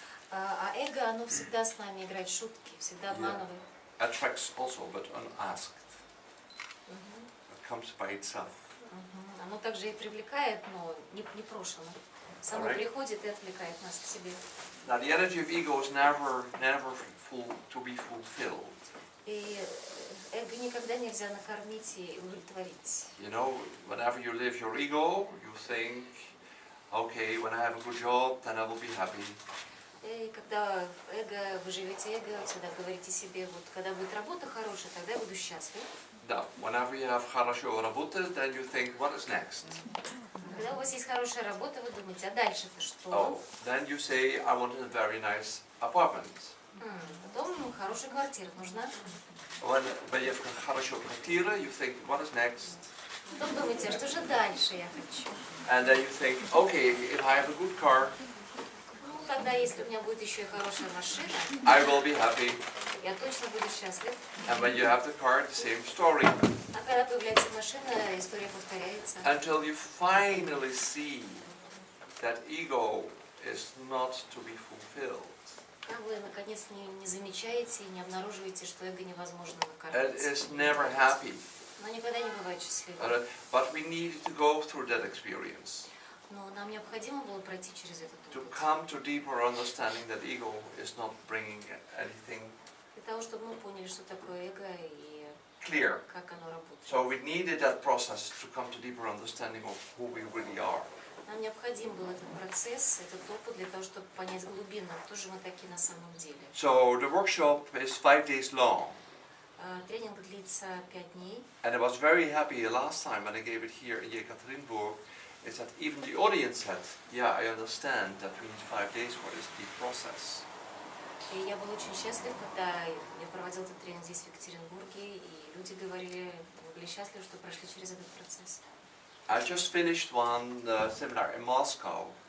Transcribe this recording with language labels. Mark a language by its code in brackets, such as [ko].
[ru] А эго, оно всегда с нами играет шутки, всегда обманывает. [en] Attracts also, but unasked. It comes by itself. [ru] Оно также и привлекает, но не прошено. Само приходит и отвлекает нас к себе. [en] Now the energy of ego is never full to be fulfilled. [ru] И эго никогда нельзя накормить и удовлетворить. [en] You know, whenever you live your ego, you think, okay, when I have a good job, then I will be happy. [ru] И когда вы живете эго, всегда говорите себе, вот когда будет работа хорошая, тогда я буду счастлив. [en] Now, whenever you have [ru] хорошо работа, [en] then you think, what is next? [ru] Когда у вас есть хорошая работа, вы думаете, а дальше-то что? [en] Oh, then you say, I want a very nice apartment. [ru] Потом хорошая квартира нужна. [en] When you have [ru] хорошо квартира, [en] you think, what is next? [ru] Потом думаете, а что же дальше я хочу? [en] And then you think, okay, if I have a good car, [ru] Ну, тогда, если у меня будет еще и хорошая машина, [en] I will be happy. [ru] я точно буду счастлив. [en] And when you have the car, the same story. [ru] А когда появляется машина, история повторяется. [en] Until you finally see that ego is not to be fulfilled. [ru] А вы, наконец, не замечаете и не обнаруживаете, что эго невозможно [en] It [ru] накормить. [en] is never happy. [ru] Но никогда не бывает счастливым. [en] But we needed to go through that experience. [ru] Но нам необходимо было пройти через этот [en] To [ru] опыт. [en] come to deeper understanding that ego is not bringing anything [ru] Для того, чтобы мы поняли, что такое эго и [en] clear. [ru] как оно работает. [en] So we needed that process to come to deeper understanding of who we really are. [ru] Нам необходим был этот процесс, этот опыт для того, чтобы понять глубинно, кто же мы такие на самом деле. [en] So the workshop is 5 days long. [ru] Тренинг длится 5 дней. [en] And I was very happy last time when I gave it here in Екатеринбурге, is that even the audience said, yeah, I understand that we need 5 days for this deep process. [ru] И я был очень счастлив, когда я проводил этот тренинг здесь, в Екатеринбурге, и люди говорили, мы были счастливы, что прошли через этот процесс. [en] I just finished one seminar in Moscow,